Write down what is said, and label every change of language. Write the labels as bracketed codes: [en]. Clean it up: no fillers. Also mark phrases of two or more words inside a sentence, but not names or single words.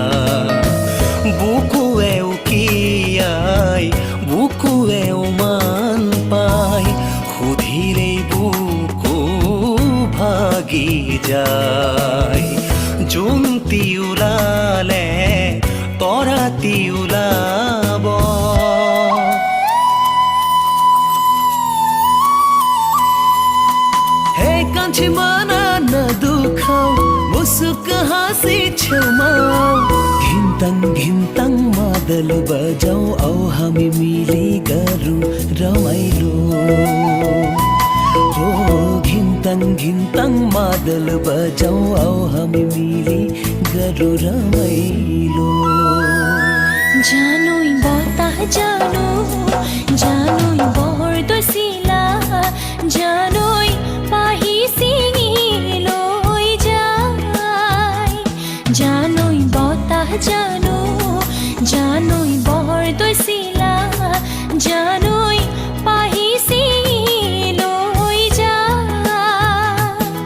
[as] বুকুৱে উকিয়াই বুকুৱে মান পাই সুধিলেই বুকু ভাগি যায়। জোন তিউলালে তৰা তিউলাব [ne] हे कान्छी मन नदुखाऊ मुसुक हाँसी छेउमा घिन्तङ मादल बजाऊ आऊ हामी मिली गरौँ रमाइलो। हो घिन्तङ मादल बजाऊ आऊ हामी मिली गरौँ रमाइलो। [as] জানুই বতাহ জানুই বহৰ দছিলা জানুই পাহি ছিঙি লৈ যায়। জানুই বতাহ জানুই বহৰ দছিলা জানুই পাহি ছিঙি লৈ যায়।